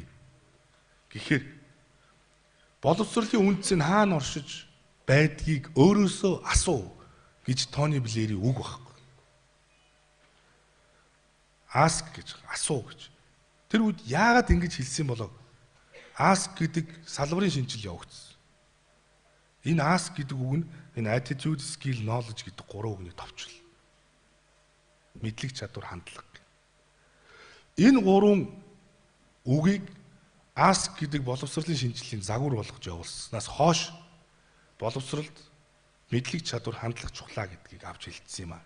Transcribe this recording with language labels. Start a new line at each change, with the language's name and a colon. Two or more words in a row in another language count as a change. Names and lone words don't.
Mongolian: Гэхээр боловсролын үндэс нь хаана оршиж байдгийг өөрөөсөө асуу гэж Тони Блэрийн үг байхгүй. Ask гэж асуу гэж. Тэр үед яагаад ингэж хэлсэн болов? Ask гэдэг салбарын шинжил явагдсан. Энэ ask гэдэг үг нь энэ
English: attitude, skill, knowledge
Mongolian: гэдэг 3 үгний товчл. Мэдлэг, чадвар, хандлага. Энэ 3 үгийг ask гэдэг боловсролын шинжилгээний загвар болгож явуулснаас хойш боловсролд мэдлэг, чадвар, хандлага чухлаа гэдгийг авч хэлсэн юм а.